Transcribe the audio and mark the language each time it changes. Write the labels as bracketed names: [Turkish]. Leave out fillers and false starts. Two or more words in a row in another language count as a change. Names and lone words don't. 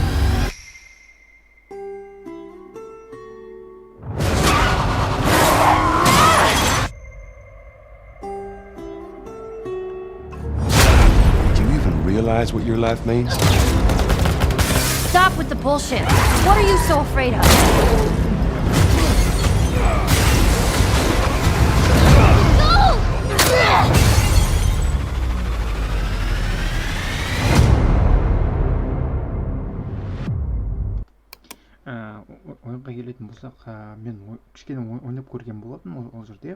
[English] Do you even realize what your life means? Stop with the bullshit. What are you so afraid of? [Kazakh] Ойынға келетін болсақ, мен кішкене ойнап көрген болатын ол жерде.